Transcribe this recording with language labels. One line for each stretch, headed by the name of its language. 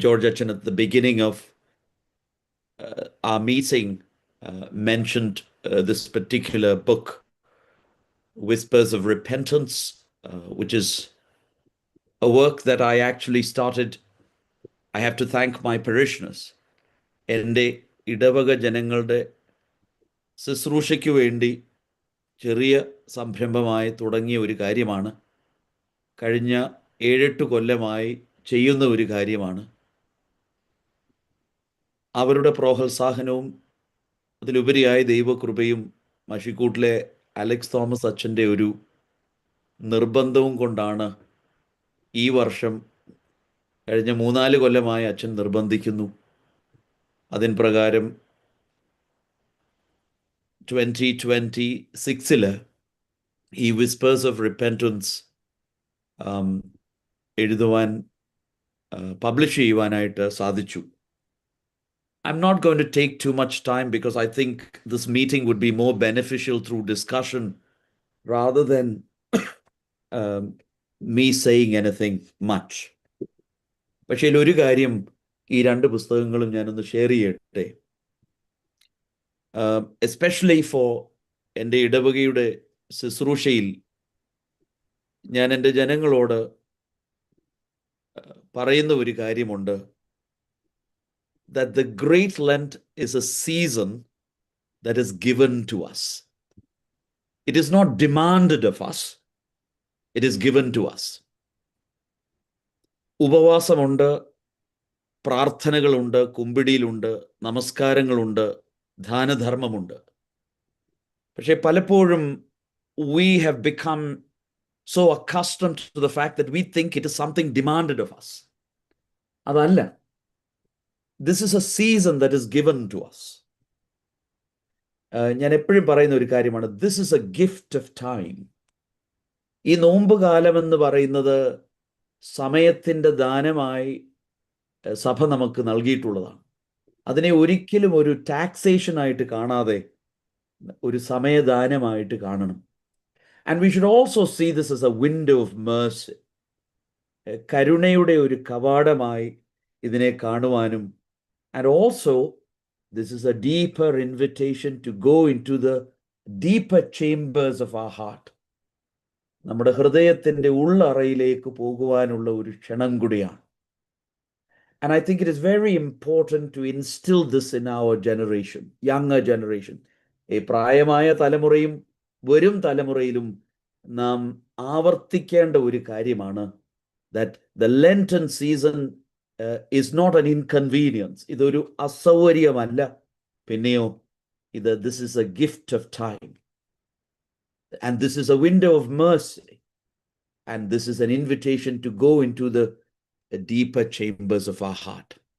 English: George Achan at the beginning of our meeting mentioned this particular book, Whispers of Repentance, which is a work that I actually started. I have to thank my parishioners.
Malayalam: എൻ്റെ ഇടവക ജനങ്ങളുടെ ശുശ്രൂഷയ്ക്ക് വേണ്ടി ചെറിയ സംരംഭമായി തുടങ്ങിയ ഒരു കാര്യമാണ്. കഴിഞ്ഞ 7-8 കൊല്ലമായി ചെയ്യുന്ന ഒരു കാര്യമാണ്. അവരുടെ പ്രോത്സാഹനവും അതിലുപരിയായ ദൈവകൃപയും മഷിക്കൂട്ടിലെ അലക്സ് തോമസ് അച്ഛൻ്റെ ഒരു നിർബന്ധവും കൊണ്ടാണ് ഈ വർഷം കഴിഞ്ഞ 3-4 കൊല്ലമായി അച്ഛൻ നിർബന്ധിക്കുന്നു. അതിൻ പ്രകാരം 2026 ഈ വിസ്പേഴ്സ് ഓഫ് റിപ്പൻറ്റൻസ് എഴുതുവാൻ പബ്ലിഷ് ചെയ്യുവാനായിട്ട് സാധിച്ചു.
English: I'm not going to take too much time because I think this meeting would be more beneficial through discussion rather than me saying anything much.
Malayalam: പക്ഷേ ഒരു കാര്യം ഈ രണ്ട് പുസ്തകങ്ങളും ഞാനൊന്ന് ഷെയർ ചെയ്യട്ടെ.
English: especially for
Malayalam: എൻ്റെ ഇടവകയുടെ ശുശ്രൂഷയിൽ ഞാൻ എൻ്റെ ജനങ്ങളോട് പറയുന്ന ഒരു കാര്യമുണ്ട്.
English: That the Great Lent is a season that is given to us. It is not demanded of us. It is given to us.
Malayalam: ഉപവാസമുണ്ട്, പ്രാർത്ഥനകളുണ്ട്, കുമ്പിടിയിലുണ്ട്, നമസ്കാരങ്ങളുണ്ട്, ദാനധർമ്മമുണ്ട്. പക്ഷേ പലപ്പോഴും
English: we have become so accustomed to the fact that we think it is something demanded of us.
Malayalam: അതല്ല.
English: This is a season that is given to us.
Malayalam: ഞാൻ എപ്പോഴും പറയുന്ന ഒരു കാര്യമാണ്,
English: this is a gift of time.
Malayalam: ഈ നോമ്പ് കാലം എന്ന് പറയുന്നത് സമയത്തിൻ്റെ ദാനമായി സഭ നമുക്ക് നൽകിയിട്ടുള്ളതാണ്. അതിനെ ഒരിക്കലും ഒരു ടാക്സേഷൻ ആയിട്ട് കാണാതെ ഒരു സമയദാനമായിട്ട് കാണണം.
English: And we should also see this as a window of mercy.
Malayalam: കരുണയുടെ ഒരു കവാടമായി ഇതിനെ കാണുവാനും,
English: and also this is a deeper invitation to go into the deeper chambers of our heart.
Malayalam: നമ്മുടെ ഹൃദയത്തിൻ്റെ ഉള്ളറയിലേക്ക് പോകുവാനുള്ള ഒരു ക്ഷണം കൂടിയാണ്.
English: And I think it is very important to instill this in our generation, younger generation.
Malayalam: ഈ പ്രായമായ തലമുറയും വരും തലമുറയിലും നാം ആവർത്തിക്കേണ്ട ഒരു കാര്യമാണ്
English: that the Lenten season is not an inconvenience.
Malayalam: ഇതൊരു അസൗകര്യമല്ല, പിന്നെയോ
English: this is a gift of time. And this is a window of mercy. And this is an invitation to go into the deeper chambers of our heart.